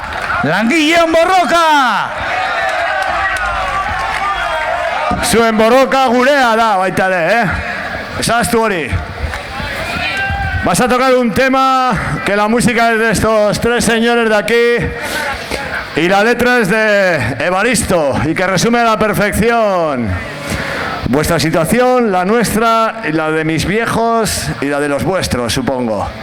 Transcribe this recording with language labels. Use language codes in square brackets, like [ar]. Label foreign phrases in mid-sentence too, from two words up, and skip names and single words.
[eu] Langileon borroka! Zuen borroka gurea da baita ere, Esaztu hori. [es] Vas a tocar un tema que la música es de estos tres señores de aquí y la letra es de Evaristo y que resume a la perfección vuestra situación, la nuestra, y la de mis viejos y la de los vuestros, supongo.